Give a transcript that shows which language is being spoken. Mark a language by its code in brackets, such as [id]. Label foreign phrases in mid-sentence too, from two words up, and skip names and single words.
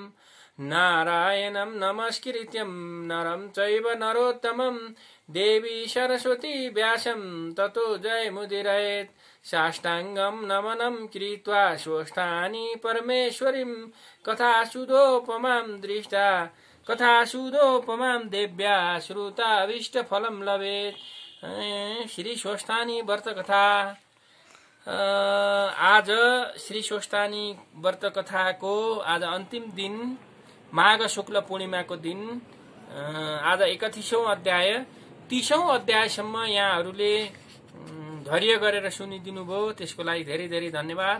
[sa] नारायणं नमस्कृत्यं नरं चैव नरोत्तमं देवी सरस्वती व्यासं ततो जयमुदीरयेत्। साष्टाङ्गं नमनं कृत्वा स्वस्थानि परमेश्वरीं कथासुदोपमां दृष्टा कथासुदोपमां देव्या श्रुताभीष्टफलं लभेत्। [ne] श्री स्वस्थानी व्रत कथा। आज श्री स्वस्थानी व्रत कथाको आज अन्तिम दिन माघ शुक्ल पूर्णिमाको दिन। आज 31औं अध्याय 30औं अध्यायसम्म यहाँहरूले धैर्य गरेर सुनिदिनु भयो, त्यसको लागि धेरै धेरै धन्यवाद।